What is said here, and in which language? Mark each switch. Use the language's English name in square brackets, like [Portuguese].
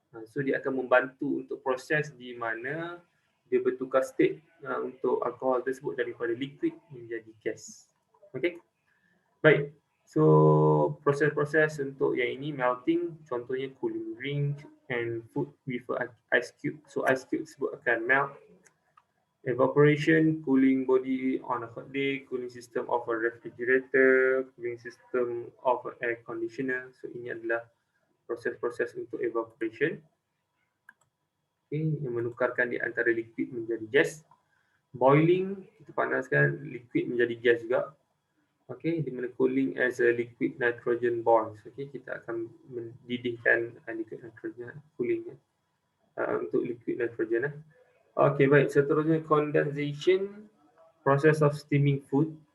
[Malay] So dia akan membantu untuk proses di mana dia bertukar state untuk alkohol tersebut daripada liquid menjadi gas. Okay? Baik. So proses-proses untuk yang ini melting, contohnya [English] cooling drink and food with ice cube. [Malay] So ice cube tersebut akan melt. [English] Evaporation, cooling body on a hot day, cooling system of a refrigerator, cooling system of an air conditioner. [Malay] So ini adalah proses-proses untuk evaporation. Okay, yang menukarkan di antara liquid menjadi gas. Boiling, kita panaskan liquid menjadi gas juga. Okay, di mana [English] cooling as a liquid nitrogen bonds. [Malay] Okay, kita akan mendidihkan liquid nitrogen, cooling untuk liquid nitrogen. Okay, baik. Seterusnya condensation, [English] process of steaming food.